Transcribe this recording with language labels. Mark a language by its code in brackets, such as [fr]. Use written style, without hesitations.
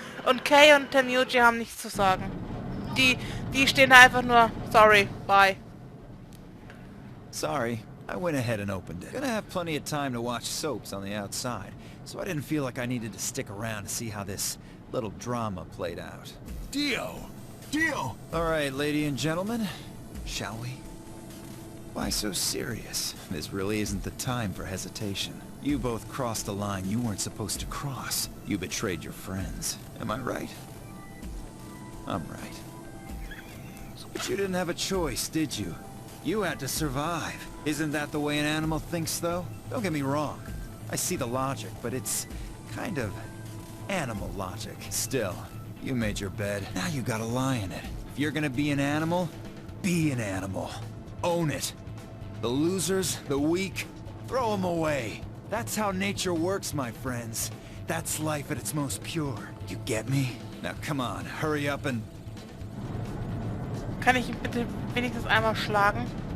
[de] Und Kay und Tamuchi haben nichts zu sagen. Die stehen da einfach nur, sorry, bye. [en] Sorry, I went ahead and opened it. Gonna have plenty of time to watch soaps on the outside, so I didn't feel like I needed to stick around to see how this little drama played out. Dio! Dio! Alright, ladies and gentlemen, shall we? Why so serious? This really isn't the time for hesitation. You both crossed a line you weren't supposed to cross. You betrayed your friends. Am I right? I'm right. But you didn't have a choice, did you? You had to survive. Isn't that the way an animal thinks, though? Don't get me wrong. I see the logic, but it's kind of animal logic. Still, you made your bed. Now you gotta lie in it. If you're gonna be an animal, be an animal. Own it. The losers, the weak, throw them away. That's how nature works, my friends. That's life at its most pure. You get me? Now come on, hurry up and... [de] Kann ich ihn bitte wenigstens einmal schlagen?